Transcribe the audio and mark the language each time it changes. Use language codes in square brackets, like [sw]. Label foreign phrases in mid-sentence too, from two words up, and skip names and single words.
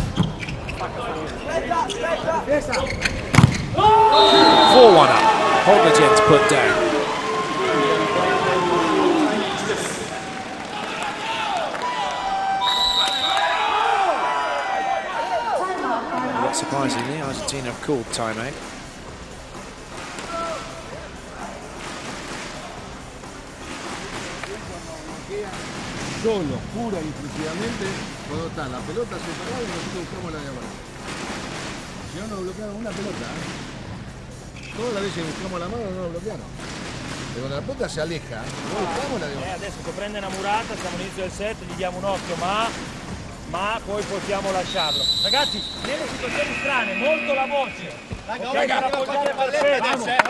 [en] 4-1 up. Poglicen's put down. Not surprisingly, Argentina have called timeout. [es] Solo, pura y exclusivamente cuando está la pelota separada y nosotros buscamos la diagonal. Si no nos bloquearon una pelota, todas las veces que buscamos la mano no nos bloquearon. Pero cuando la pelota se aleja, no buscamos la diagonal. [it] Adesso che prende una murata, siamo all'inizio del set, gli diamo un occhio, ma poi possiamo lasciarlo. Ragazzi, nelle situazioni strane, molto la voce. Okay, per appoggiare Valverde.